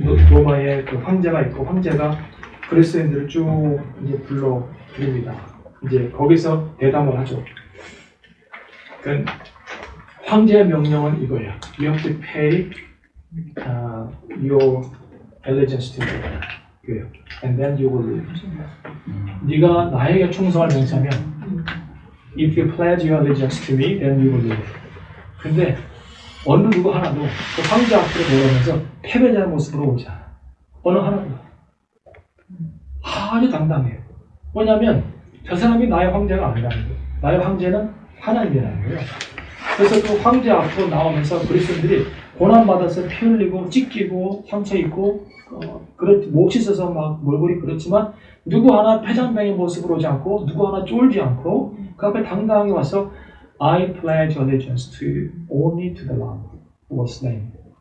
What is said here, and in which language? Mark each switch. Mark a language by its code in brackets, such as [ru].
[ko] 로마의 그 황제가 있고 황제가 그리스도인들을 쭉 이제 불러 드립니다. 이제 거기서 대담을 하죠. 그러니까 황제의 명령은 이거예요. [en] You have to pay your allegiance to me. [ko] 그래요. [en] And then you will live. [ko] 네가 나에게 충성을 맹세하면 [en] If you pledge your allegiance to me, then you will live. [ko] 근데 어느 누구 하나도 그 황제 앞으로 돌아오면서 패배자의 모습으로 오지 않아. 어느 하나도. 아주 당당해요. 뭐냐면 저 사람이 나의 황제가 아니라는 거예요. 나의 황제는 하나님이라는 거예요. 그래서 그 황제 앞으로 나오면서 그리스도인들이 고난받아서 피 흘리고 찢기고 상처 입고 몹시 써서 막 몰골이 그렇지만 누구 하나 패장병의 모습으로 오지 않고 누구 하나 쫄지 않고 그 앞에 당당하게 와서 [en] I pledge allegiance to only to the Lamb who was slain.